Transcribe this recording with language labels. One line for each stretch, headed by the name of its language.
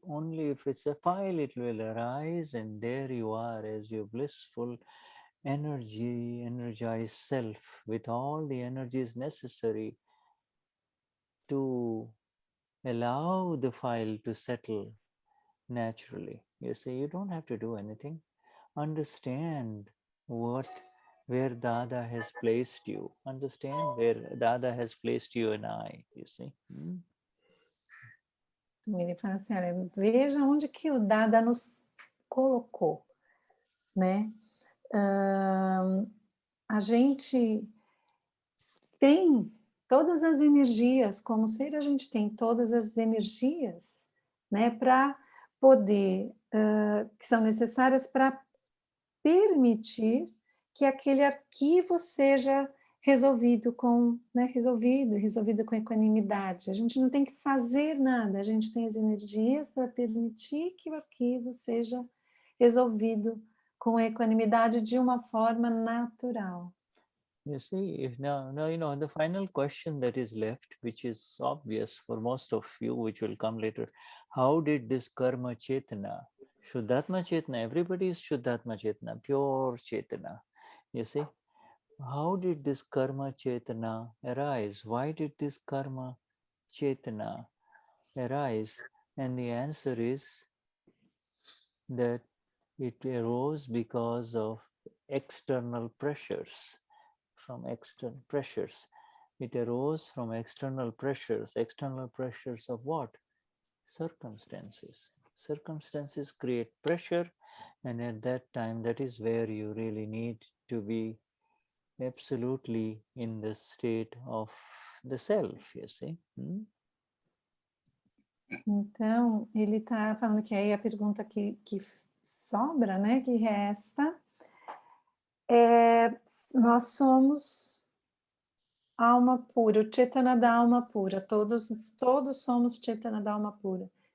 English: Only if it's a file, it will arise, and there you are as your blissful energized self with all the energies necessary to allow the file to settle naturally. You see, you don't have to do anything. Understand where Dada has placed you. Understand where Dada has placed you and I, you see.
Portuguese: Ele fala assim, olha, veja onde que o Dada nos colocou, né? A gente tem todas as energias, como ser a gente tem todas as energias, né? Para poder, que são necessárias para permitir que aquele arquivo seja resolvido com, né, resolvido com equanimidade. A gente não tem que fazer nada, a gente tem as energias para permitir que o arquivo seja resolvido com equanimidade de uma forma natural.
English: You see, if now the final question that is left, which is obvious for most of you, which will come later, how did this karma chetana, Shuddhatma Chetna, everybody is Shuddhatma Chetna, pure Chetana, you see? How did this karma Chetana arise? Why did this karma Chetana arise? And the answer is that it arose because of external pressures, from external pressures. It arose from external pressures. External pressures of what? Circumstances. Circumstances create pressure, and at that time, that is where you really need to be absolutely in the state of the self, you see.
Portuguese: Então, ele está falando que aí a pergunta que sobra, né, que resta, nós somos alma pura, o Chetana da alma pura, todos somos Chetana da alma pura.